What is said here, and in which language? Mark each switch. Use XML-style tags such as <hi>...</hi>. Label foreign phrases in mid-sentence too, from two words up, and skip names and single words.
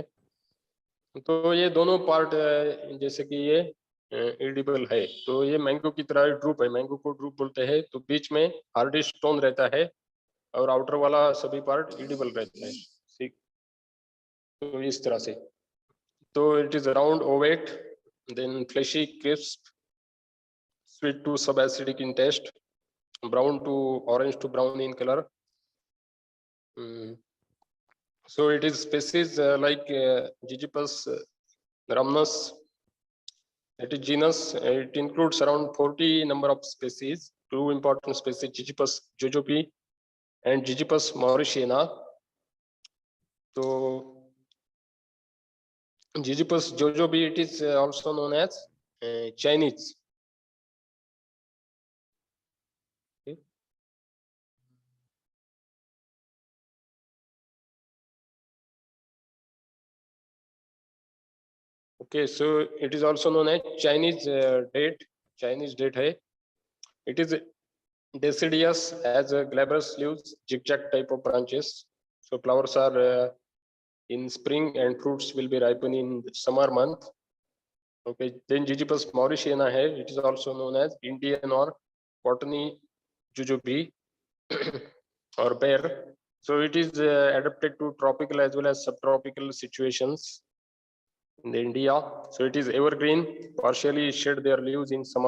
<hi>तो ये दोनों पार्ट जैसे कि ये एडिबल है. तो ये मैंगो की तरह ड्रूप है, मैंगो को ड्रूप बोलते हैं. तो बीच में</hi> <en>hardy stone</en> <hi>रहता है और आउटर वाला सभी</hi> <en>part edible</en> <hi>रहता है. ठीक. तो इस तरह से</hi> <en>So it is round, ovate, then fleshy, crisp, sweet to subacidic in taste, brown to orange to brown in color. So it is species like Gigipus rhamnus. It is genus. It includes around 40 number of species. Two important species, Gigipus jojobi and Gigipus mauritiana. So Gigipus jojobi, it is also known as Chinese. Okay. Okay, so it is also known as Chinese date. Chinese date hai. It is deciduous, has glabrous leaves, zigzag type of branches. So flowers are in spring and fruits will be ripen in summer month. Okay, then Gigipus mauritiana hai. It is also known as Indian or cottony jujube or bear. So it is adapted to tropical as well as subtropical situations in India. So it is evergreen, partially shed their leaves in summer.</en>